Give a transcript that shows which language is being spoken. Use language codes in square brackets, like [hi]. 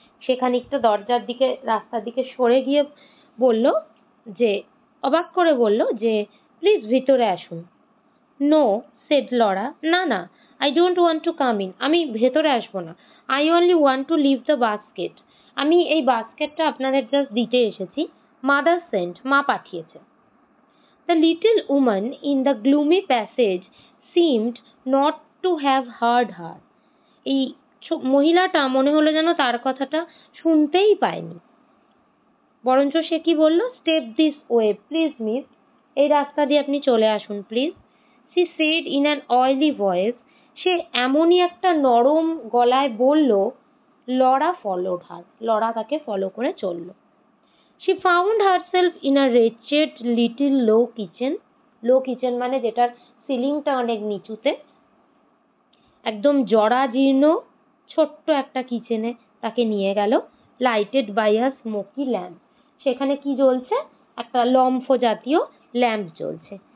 [bn] সে খানিকটা দরজার দিকে, রাস্তার দিকে সরে গিয়ে বলল যে, অবাক করে বলল যে প্লিজ ভিতরে আসুন। [en] no said Laura, [bn] না না, [en] I don't want to come in, [bn] আমি ভেতরে আসবো না। [en] I only want to leave the basket, [bn] আমি এই বাস্কেটটা আপনাদের জাস্ট দিতে এসেছি, মাদার সেন্ট, মা পাঠিয়েছে। [en] The little woman in the gloomy passage seemed not to have heard her. [bn] এই মহিলাটা মনে হলো যেন তার কথাটা শুনতেই পায়নি, বরঞ্চ সে কি বলল, [en] step this way please miss, [bn] এই রাস্তা দিয়ে আপনি চলে আসুন please. [en] she said in an oily voice, [bn] সে এমনই একটা নরম গলায় বলল। [en] Laura followed her, [bn] লরা তাকে ফলো করে চলল। [en] She found herself in a wretched little low kitchen. [bn] Low kitchen মানে যেটার সিলিংটা অনেক নিচুতে, একদম জরাজীর্ণ ছোট্ট একটা কিচেনে তাকে নিয়ে গেল। [en] lighted by a smoky lamp, [bn] সেখানে কি জ্বলছে, একটা লম্ফ জাতীয় ল্যাম্প জ্বলছে।